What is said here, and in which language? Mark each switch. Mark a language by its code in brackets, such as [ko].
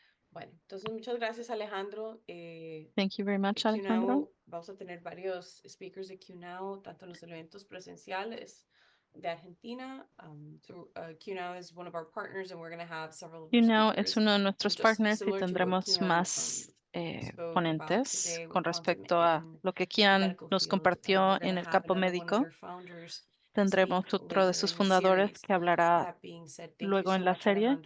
[es] Bueno, entonces muchas gracias, Alejandro. [en] Thank you very much, Alejandro. [es] QNow, vamos a tener varios speakers de QNow, tanto en los eventos presenciales de Argentina. [en] QNow is one of our partners, and we're going to have several. [es] QNow es uno de nuestros partners y tendremos más ponentes con respecto a lo que Kian nos compartió en el campo médico. Tendremos otro de sus fundadores que hablará luego en la serie.